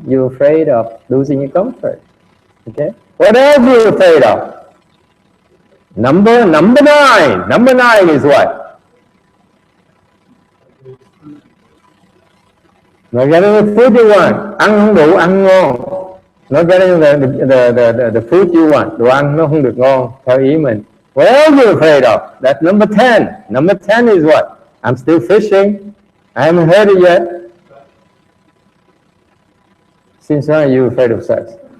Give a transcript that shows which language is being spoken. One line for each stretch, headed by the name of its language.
English: You're afraid of losing your comfort. Okay. What else are you afraid of? Number 9. Number 9 is what? Not getting the food you want.
Vietnamese: Ăn không đủ, ăn ngon.
English: Not getting the food you want.
Vietnamese: Đồ ăn nó không được ngon theo ý mình.
English: What else are you afraid of? That's number 10. Number 10 is what? I'm still fishing. I haven't heard it yet. Since when are you afraid of sex?